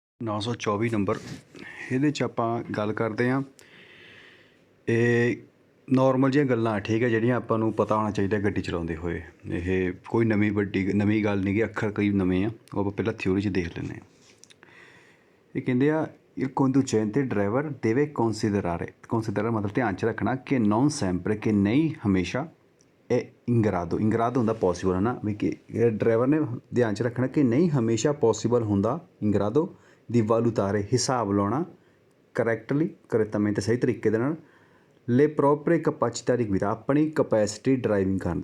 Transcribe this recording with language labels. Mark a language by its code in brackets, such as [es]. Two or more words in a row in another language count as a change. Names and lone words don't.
[pa] 924 ਨੰਬਰ ਇਹਦੇ 'ਚ ਆਪਾਂ ਗੱਲ ਕਰਦੇ ਹਾਂ। ਇਹ ਨੋਰਮਲ ਜਿਹੀਆਂ ਗੱਲਾਂ ਠੀਕ ਹੈ, ਜਿਹੜੀਆਂ ਆਪਾਂ ਨੂੰ ਪਤਾ ਹੋਣਾ ਚਾਹੀਦਾ ਗੱਡੀ ਚਲਾਉਂਦੇ ਹੋਏ। ਇਹ ਕੋਈ ਨਵੀਂ ਗੱਲ ਨਹੀਂ ਗੀ, ਅੱਖਰ ਕਈ ਨਵੇਂ ਆ, ਉਹ ਆਪਾਂ ਪਹਿਲਾਂ ਥਿਊਰੀ 'ਚ ਦੇਖ ਲੈਂਦੇ ਹਾਂ। ਇਹ ਕਹਿੰਦੇ ਆ [it] il conducente driver deve considerare [pa] ਮਤਲਬ ਧਿਆਨ 'ਚ ਰੱਖਣਾ ਕਿ [it] non sempre [pa] ਕਿ ਨਹੀਂ ਹਮੇਸ਼ਾ ਇਹ [it] in grado [pa] ਹੁੰਦਾ ਪੋਸੀਬਲ ਹੈ ਨਾ, ਵੀ ਕਿ ਡਰਾਈਵਰ ਨੇ ਧਿਆਨ 'ਚ ਰੱਖਣਾ ਕਿ ਨਹੀਂ ਹਮੇਸ਼ਾ ਪੋਸੀਬਲ ਹੁੰਦਾ [it] in grado di valutare [pa] ਹਿਸਾਬ ਲਾਉਣਾ ਕਰੈਕਟਲੀ ਸਹੀ ਤਰੀਕੇ ਦੇ ਨਾਲ [it] le proprie capacità di guida [pa] ਆਪਣੀ [en] capacity driving [pa] ਕਰਨ ਦੀ।